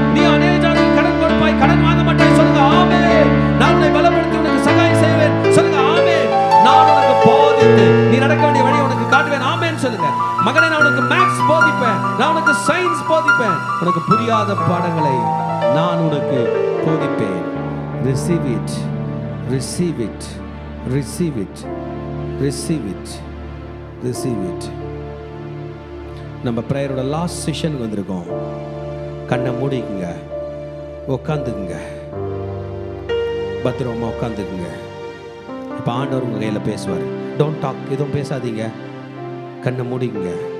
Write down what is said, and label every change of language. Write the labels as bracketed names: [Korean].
[Tamil] நீ அநேக ஜாதிக்கு கடன் கொடுப்பாய், கடன் வாங்க மாட்டாய். சொல்லுங்க ஆமென். நான் உன்னை பலப்படுத்தி உனக்கு சகாயம் செய்வேன். சொல்லுங்க ஆமென். நான் உனக்கு போதித்து நீ நடக்க வேண்டிய வழியை உனக்கு காட்டுவேன், ஆமென் சொல்லுங்க. மகனே, நான் உனக்கு மேத்ஸ் போதிப்பேன், நான் உனக்கு சயின்ஸ் போதிப்பேன், உனக்கு புரியாத பாடங்களை நான் உனக்கு போதிப்பேன். [English] Receive it, receive it, receive it, receive it, receive it. [Tamil] நம்ம பிரேயரோட லாஸ்ட் செஷனுக்கு வந்திருக்கோம். கண்ணை மூடிக்குங்க, உட்காந்துக்குங்க, பத்திரமா உட்காந்துக்குங்க. இப்போ ஆண்டவர் உங்கள் கையில் பேசுவார். [English] don't talk, [Tamil] எதுவும் பேசாதீங்க, கண்ணை மூடிக்குங்க.